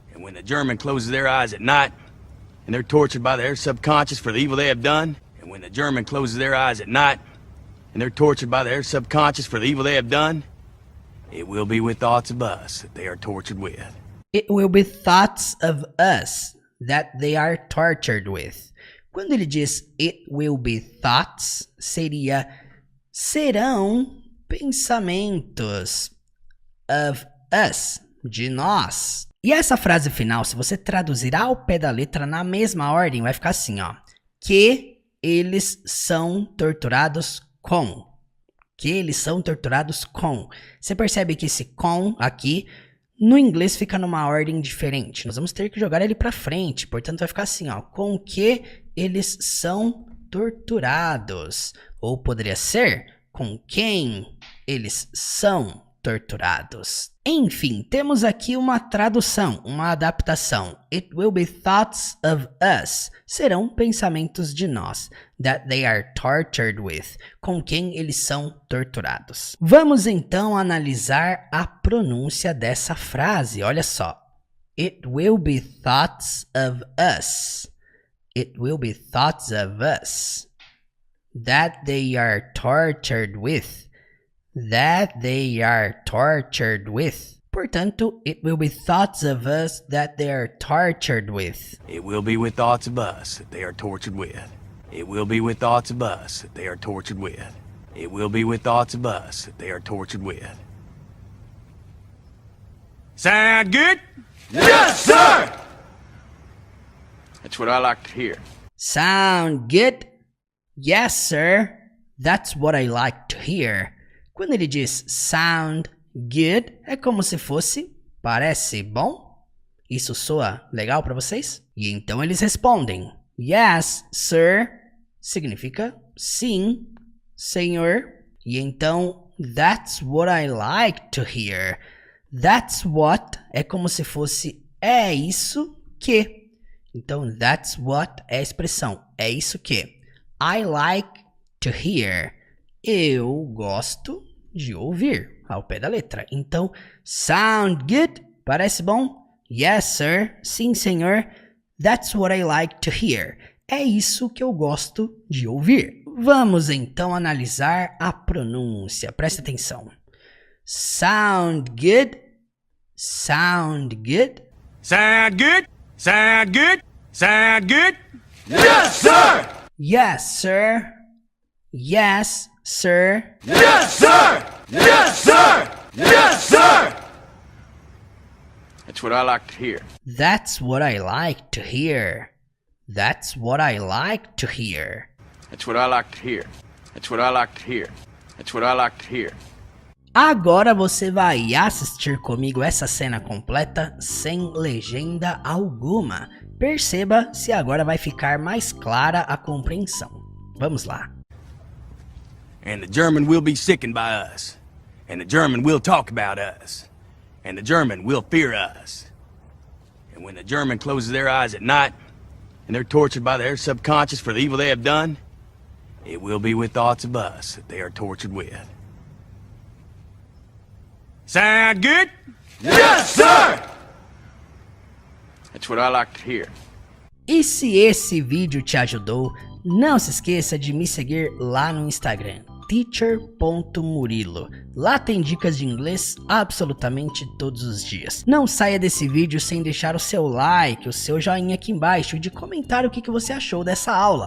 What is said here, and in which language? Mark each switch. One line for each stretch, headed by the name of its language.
English: And when the German closes their eyes at night, and they're tortured by their subconscious for the evil they have done. And when the German closes their eyes at night, and they're tortured by their subconscious for the evil they have done, it will be with thoughts of us that they are tortured with. It will be thoughts of us that they are tortured with.
Portuguese: Quando ele diz
English: it will be thoughts,
Portuguese: serão pensamentos
English: of us,
Portuguese: de nós. E essa frase final, se você traduzir ao pé da letra na mesma ordem, vai ficar assim, ó. Que eles são torturados com. Que eles são torturados com. Você percebe que esse com aqui, no inglês fica numa ordem diferente. Nós vamos ter que jogar ele para frente. Portanto, vai ficar assim, ó. Com que eles são torturados. Ou poderia ser com quem eles são torturados. Enfim, temos aqui uma tradução, uma adaptação.
English: It will be thoughts of us.
Portuguese: Serão pensamentos de nós.
English: That they are tortured with.
Portuguese: Com quem eles são torturados. Vamos então analisar a pronúncia dessa frase. Olha só.
English: It will be thoughts of us. It will be thoughts of us. That they are tortured with. That they are tortured with.
Portuguese: Portanto,
English: it will be thoughts of us that they are tortured with. It will be with thoughts of us that they are tortured with. It will be with thoughts of us that they are tortured with. It will be with thoughts of us that they are tortured with. Sound good? Yes, sir! That's what I like to hear. Sound good? Yes, sir. That's what I like to hear.
Portuguese: Quando ele diz
English: sound good,
Portuguese: é como se fosse parece bom? Isso soa legal para vocês? E então eles respondem
English: yes, sir.
Portuguese: Significa sim, senhor. E então
English: that's what I like to hear. That's what
Portuguese: é como se fosse é isso que. Então
English: that's what
Portuguese: é a expressão é isso que.
English: I like to hear.
Portuguese: Eu gosto de ouvir, ao pé da letra. Então,
English: sound good?
Portuguese: Parece bom?
English: Yes, sir.
Portuguese: Sim, senhor.
English: That's what I like to hear.
Portuguese: É isso que eu gosto de ouvir. Vamos então analisar a pronúncia. Presta atenção.
English: Sound good? Sound good? Sound good? Sound good? Sound good? Yes, sir! Yes, sir. Yes, sir. Yes, sir! Yes, sir! Yes, sir! That's what I like to hear. That's what I like to hear. That's what I like to hear. That's what I like to hear. That's what I like to hear. That's what I like to hear.
Portuguese: Agora você vai assistir comigo essa cena completa sem legenda alguma. Perceba se agora vai ficar mais clara a compreensão. Vamos lá.
English: And the German will be sickened by us. And the German will talk about us. And the German will fear us. And when the German closes their eyes at night, and they're tortured by their subconscious for the evil they have done, it will be with thoughts of us that they are tortured with. Sound good? Yes, sir! That's what I like to hear.
Portuguese: E se esse vídeo te ajudou, não se esqueça de me seguir lá no Instagram, teacher.murilo. Lá tem dicas de inglês absolutamente todos os dias. Não saia desse vídeo sem deixar o seu like, o seu joinha aqui embaixo e de comentar o que você achou dessa aula.